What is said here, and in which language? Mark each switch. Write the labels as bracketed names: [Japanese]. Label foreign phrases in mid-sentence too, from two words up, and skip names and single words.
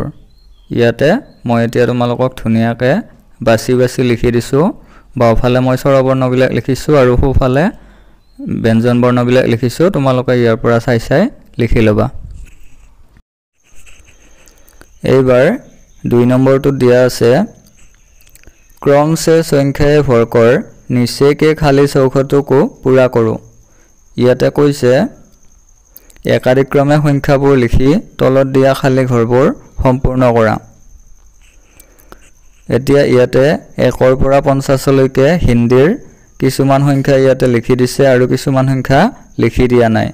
[Assamese] ইয়াতে মই এতিয়া তোমালোকক ধুনীয়াকৈ বাছি বাছি লিখি দিছোঁ। বাওঁফালে মই স্বৰবৰ্ণবিলাক লিখিছোঁ আৰু সোঁফালে ব্যঞ্জন বৰ্ণবিলাক লিখিছোঁ। তোমালোকে ইয়াৰ পৰা চাই চাই লিখি ল'বা। এইবাৰ 2 নম্বৰটোত দিয়া আছে [Hindi] क्रम से संख्याएं भरकर नीचे के खाली चौखटों को पूरा करो। [Assamese] ইয়াতে কৈছে একাদিক্ৰমে সংখ্যাবোৰ লিখি তলত দিয়া খালী ঘৰবোৰ সম্পূৰ্ণ কৰা। এতিয়া ইয়াতে 1 পৰা 50 লৈকে হিন্দীৰ কিছুমান সংখ্যা ইয়াতে লিখি দিছে আৰু কিছুমান সংখ্যা লিখি দিয়া নাই।